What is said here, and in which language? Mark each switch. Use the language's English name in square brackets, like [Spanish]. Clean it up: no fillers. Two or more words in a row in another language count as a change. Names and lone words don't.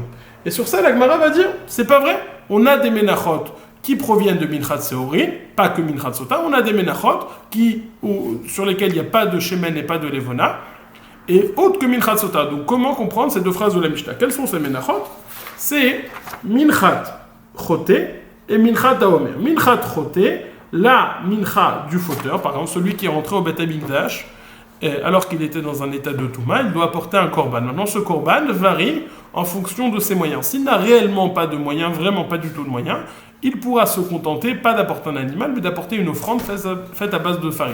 [French] Et sur ça, la Gemara va dire, c'est pas vrai. On a des menachot qui proviennent de [Hebrew] מנחת שעורים, [French] pas que [Hebrew] מנחת סוטה. [French] On a des menachot sur lesquels il n'y a pas de shemen et pas de levona, et autres que [Hebrew] מנחת סוטה. [French] Donc comment comprendre ces deux phrases de la Mishnah? Quels sont ces menachot? C'est [Hebrew] מנחת חוטא [French] et [Hebrew] מנחת העומר. מנחת חוטא, [French] la mincha du fauteur, par exemple celui qui est rentré au [Hebrew] בית המקדש [French] alors qu'il était dans un état de touma, il doit apporter un korban. Maintenant, ce korban varie en fonction de ses moyens. S'il n'a réellement pas de moyens, vraiment pas du tout de moyens, il pourra se contenter, pas d'apporter un animal, mais d'apporter une offrande faite à base de farine.